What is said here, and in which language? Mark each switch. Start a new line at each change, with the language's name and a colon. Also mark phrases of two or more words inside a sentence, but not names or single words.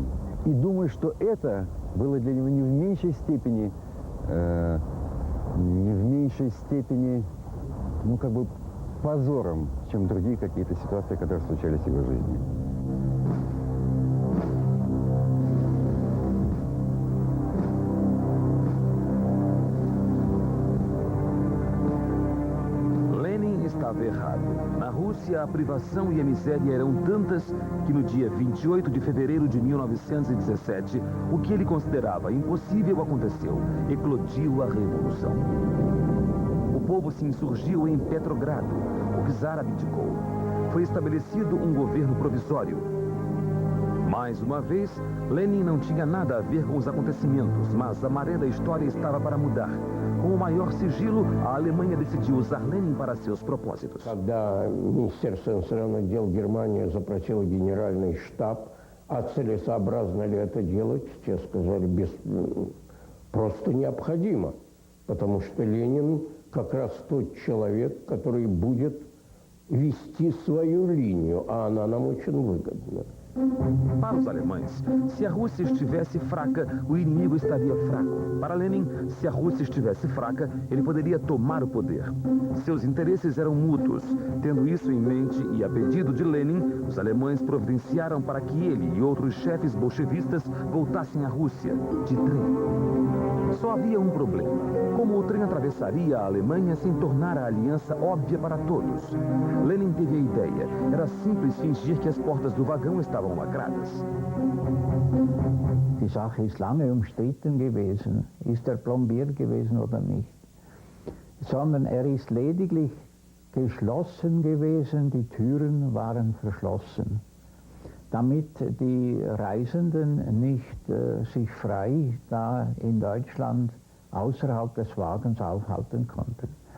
Russian: И думаю, что это было для него не в меньшей степени, позором, чем другие какие-то ситуации, которые случались в его жизни.
Portuguese: Lenin estava errado. Na Rússia, a privação e a miséria eram tantas que no dia 28 de fevereiro de 1917, o que ele considerava impossível aconteceu. Eclodiu a revolução. O povo se insurgiu em Petrogrado. O czar abdicou. Foi estabelecido um governo provisório. Mais uma vez, Lenin não tinha nada a ver com os acontecimentos, mas a maré da história estava para mudar. Com o maior sigilo, a Alemanha decidiu usar Lenin para seus propósitos.
Russian: Когда Министерство иностранных дел Германии запросило генеральный штаб, а целесообразно ли это делать, те сказали, просто необходимо, потому что Ленин как раз тот человек, который будет вести свою линию, а она нам очень выгодна.
Portuguese: Para os alemães, se a Rússia estivesse fraca, o inimigo estaria fraco. Para Lenin, se a Rússia estivesse fraca, ele poderia tomar o poder. Seus interesses eram mútuos. Tendo isso em mente e a pedido de Lenin, os alemães providenciaram para que ele e outros chefes bolchevistas voltassem à Rússia, de trem. Só havia um problema. Como o trem atravessaria a Alemanha sem tornar a aliança óbvia para todos? Lenin teve a ideia. Era simples fingir que as portas do vagão estavam lacradas.
German: Die Sache ist lange umstritten gewesen. Ist plombiert gewesen oder nicht? Sondern ist lediglich geschlossen gewesen, die Türen waren verschlossen. Damit die Reisenden nicht sich frei da in Deutschland außerhalb des Wagens aufhalten konnten.